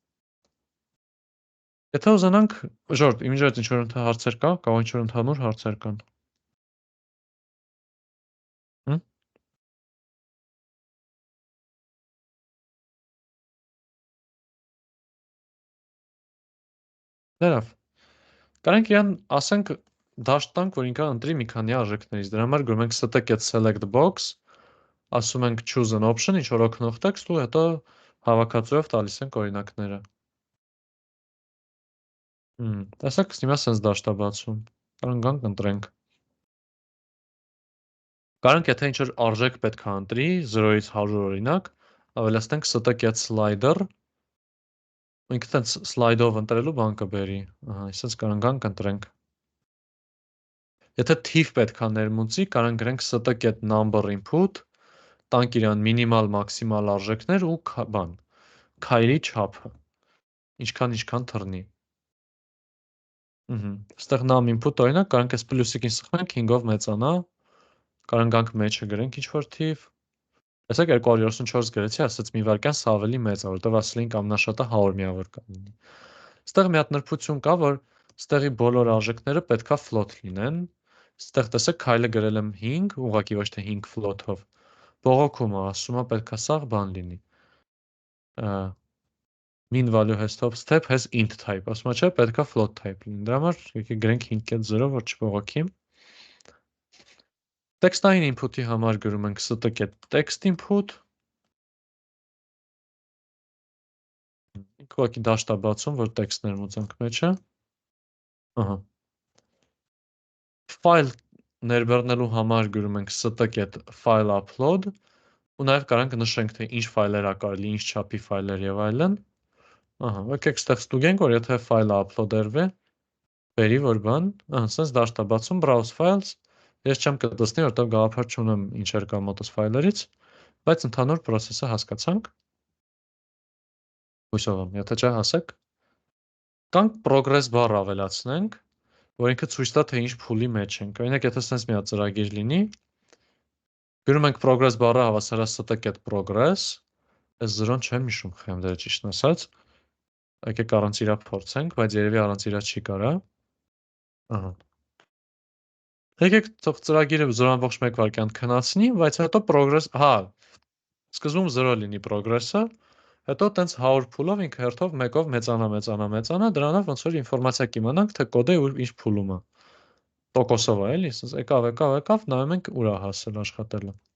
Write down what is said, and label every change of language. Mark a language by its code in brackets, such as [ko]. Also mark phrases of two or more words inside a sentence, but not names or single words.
[hy] Եթե ուզենանք, ժորդ, իմիջիայլոց ինչ-որ հարցեր կա, կարող ինչ-որ ընդհանուր հարցեր կան։ Լավ։ Կարանք իրան ասենք դաշտ տանք, որ ինքան ընտրի մի քանի արժեքներից։ Դրա համար գրում ենք [en] st get select box, ասում ենք choose an option, [hy] ինչ որ օգնող տեքստ ու հետո հավաքածուով տալիս ենք օրինակները։ Տեսեք, հիմա sense դաշտ է բացում։ Կարանք գանք ընտրենք։ Կարանք եթե ինչ որ արժեք պետք է ընտրի 0-ից 100 օրինակ, ավելացնենք [en] st get slider, [hy] ինքը տենց slide-ով ընտրելու բան կբերի։ Ահա, այսպես կարանք գանք ընտրենք։ Եթե թիվ պետք է ներմուծի, կարող գրենք [en] st get number input, [hy] տանք իրան մինիմալ, մաքսիմալ արժեքներ ու բան, քայլի չափը, ինչքան թռնի։ Ստեղ [en] num input [hy] օրինակ կարող այս պլյուսիկին սխմենք 5-ով մեծանա, կարող գանք մեջը գրենք ինչ-որ թիվ։ Տեսեք 234 գրեցի, ասած մի վայրկյան սա ավելի մեծ է, որտեղ ասելին ամենաշատը 100 միավոր կլինի։ Ստեղ մի հատ նրբություն կա, որ ստեղի բոլոր արժեքները պետքա float լինեն։ Ստեղ տեսեք քայլը գրել եմ 5, ուղղակի ոչ թե 5 float-ով։ Բողոքում է, ասում է պետքա սաղ բան լինի։ [en] Mean value has top step has int type, [hy] ասում է չէ, պետքա [en] float type [hy] լինի։ Դրա համար եկեք գրենք 5.0, որ չբողոքի։ Տեքստային input-ի համար գրում ենք [en] st text input։ [hy] Ուղղակի դաշտ է բացում, որ տեքստ ներմուծենք մեջը։ Ահա։ File ներբեռնելու համար գրում ենք [en] st file upload [hy] ու նաև կարանք նշենք թե ինչ ֆայլեր ա կարելի, ինչ չափի ֆայլեր եւ այլն։ Ահա, եկեք ստեղ ստուգենք, որ եթե ֆայլը upload-երվի, բերի որ բան, ահա, sense դաշտ է բացում [en] browse files։ [hy] Ես չեմ կտցնի, որտեղ գաղափար չունեմ ինչեր կա մոտս ֆայլերից, բայց ընդհանուր process-ը հասկացանք։ Հույսով եմ, եթե չէ հասեք։ Կանք [en] progress bar [hy] ավելացնենք, որ ինքը ցույց տա թե ինչ փուլի մեջ ենք։ Օրինակ, եթե sense մի հատ ծրագիր լինի, գրում ենք [en] progress bar- [hy] ը հավասար է [en] st get progress, [hy] այս 0-ն չեմ հիշում, խեմ դերը ճիշտն ասած։ Եկեք առանց իրա փորձենք, բայց երևի առանց իրա չի կարա։ Ահա։ Եկեք թող ծրագիրը 0.1 վայրկյան քնացնի, բայց հետո progress, հա, սկզբում 0 լինի progress-ը, հետո տենց 100 փուլով ինքը հերթով 1-ով մեծանա, դրանով ոնց որ ինֆորմացիա կիմանանք, թե կոդը ինչ փուլում է։ Տոկոսով է, էլի, ասես եկավ, նայում ենք ուր է հասել աշխատելը։